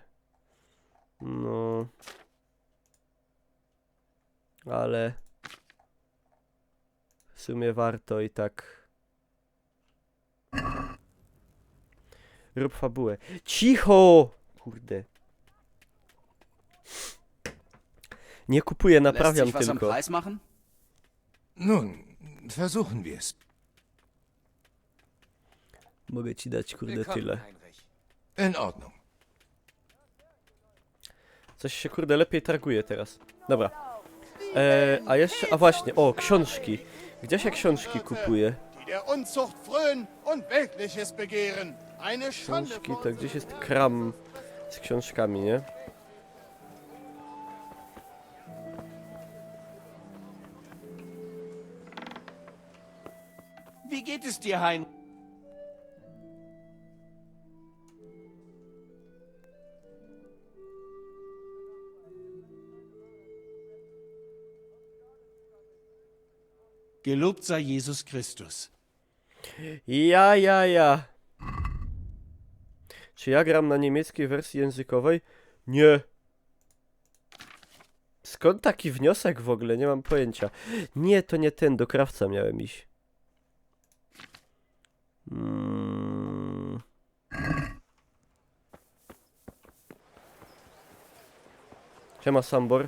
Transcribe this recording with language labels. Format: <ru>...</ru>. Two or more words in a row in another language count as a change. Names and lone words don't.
<pl>No. Ale w sumie warto i tak. Rób fabułę. Cicho! Kurde. Nie kupuję,</pl> <de>Lässt</de> <pl>naprawiam</pl> <de>sich was am</de> <pl>tylko.</pl> <de>Preis machen? Nun, versuchen wir es.</de> <pl>Mogę ci dać, kurde,</pl> <de>Willkommen,</de> <pl>tyle.</pl> <de>Heinrich. In Ordnung.</de> <pl>Coś się, kurde, lepiej targuje teraz. Dobra. A jeszcze, a właśnie, o, książki. Gdzie się książki kupuje?</pl> <de>Die der Unzucht frönen und Weltliches begehren. Eine Schande</de> <pl>Książki,</pl> <de>vor</de> <pl>to gdzieś jest kram z książkami, nie?</pl> <de>Wie geht es dir, Hein? Gelobt sei Jesus Christus. Ja.</de> <pl>Czy ja gram na niemieckiej wersji językowej? Nie. Skąd taki wniosek w ogóle? Nie mam pojęcia. Nie, to nie ten, do krawca miałem iść. Siema, Sambor.</pl>